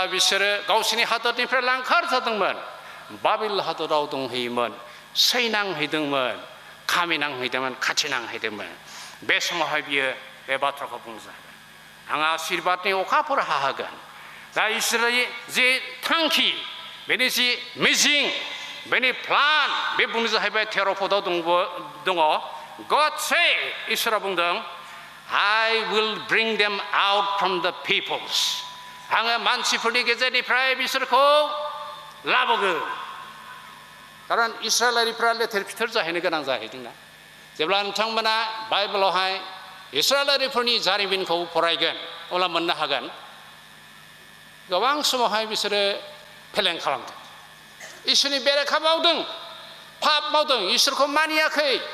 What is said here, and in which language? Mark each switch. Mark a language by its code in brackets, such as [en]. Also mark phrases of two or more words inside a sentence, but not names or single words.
[brx] बिसोरो गावसिनि हादरनिफ्राय लांखार जादोंमोन बाबिल हादराव दंहैयोमोन सैनांहैदोंमोन खामिनांहैदोंमोन खाथिनांहैदोंमोन बे समावहाय बियो बे बाथ्राखौ बुंजाबाय आं आशीर्बादनि अखाफोर हाहोगोन दा इसोरनि जे थांखि बेनि जि मिजिं बेनि प्लान बे बुंनो जाहैबाय 13 पदआव दङ [en] God say [brx] इसोरा बुंदों [en] I will bring them out from the peoples [brx] आङो मानसिफोरनि गेजेरनिफ्राय बिसोरखौ लाबोगोन खारन इस्राएलारिफ्रा लेथेर फिथेर जाहैनो गोनां जाहैदोंना जेब्ला नोंथांमोना बाइबेलावहाय इस्राएलारिफोरनि जारिमिनखौ फरायगोन अब्ला मोननो हागोन गोबां समावहाय बिसोरो फेलें खालामदों इसोरनि बेरेखा मावदों पाप मावदों इसोरखौ मानियाखै